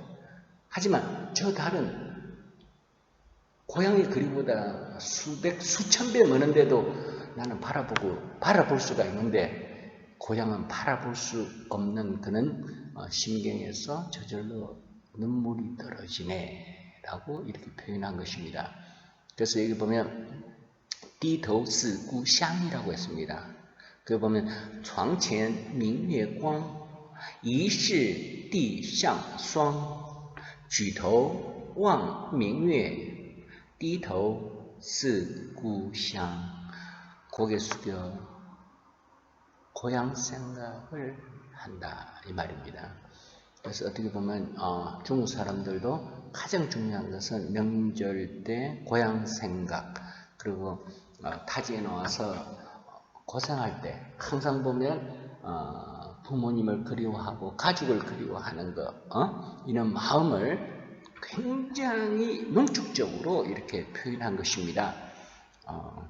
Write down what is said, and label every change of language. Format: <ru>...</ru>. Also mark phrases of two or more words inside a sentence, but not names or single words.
<ko>하지만 저 달은 고향의 거리보다 수천 배 많은데도 나는 바라볼 수가 있는데 고향은 바라볼 수 없는 그는 심경에서 저절로 눈물이 떨어지네 라고 이렇게 표현한 것입니다. 그래서 여기 보면</ko> <zh>低头思故乡</zh> <ko>이라고 했습니다. 그 보면</ko> <zh>床前明月光 疑是地上霜 举头望明月 低头思故乡</zh> <ko>고개 숙여 고향 생각을 한다 이 말입니다. 그래서 어떻게 보면 중국 사람들도 가장 중요한 것은 명절 때 고향 생각 그리고 타지에 나와서 고생할 때 항상 보면 부모님을 그리워하고 가족을 그리워하는 것 이런 마음을 굉장히 농축적으로 이렇게 표현한 것입니다.</ko>